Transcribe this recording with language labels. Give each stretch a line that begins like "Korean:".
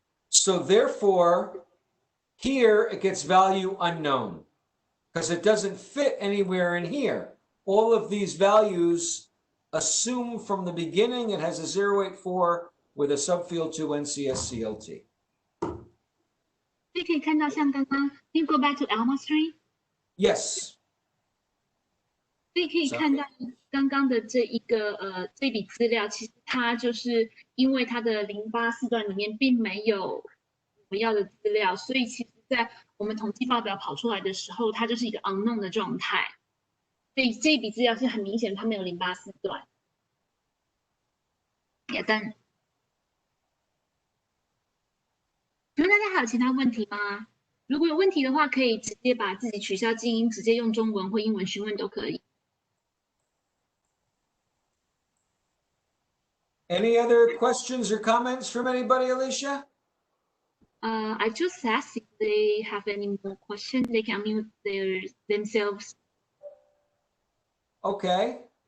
English: So therefore, here it gets value unknown because it doesn't fit anywhere in here. All of these values assume from the beginning it has a 084 with a subfield 2 NCSCLT.
Chinese: 所以可以看到，像刚刚
English: ，Can you go back to Alma Stream? Yes.
Chinese: 所以可以看到刚刚的这笔资料，其实它就是因为它的084段里面并没有我们要的资料，所以其实在我们统计报表跑出来的时候，它就是一个 unknown 的状态。所以这一笔资料是很明显，它没有084段。也但，请问大家还有其他问题吗？如果有问题的话，可以直接把自己取消静音，直接用中文或英文询问都可以。
English: Any other questions or comments from anybody, Alicia? I just asked if they have any more questions. They can unmute themselves. Okay.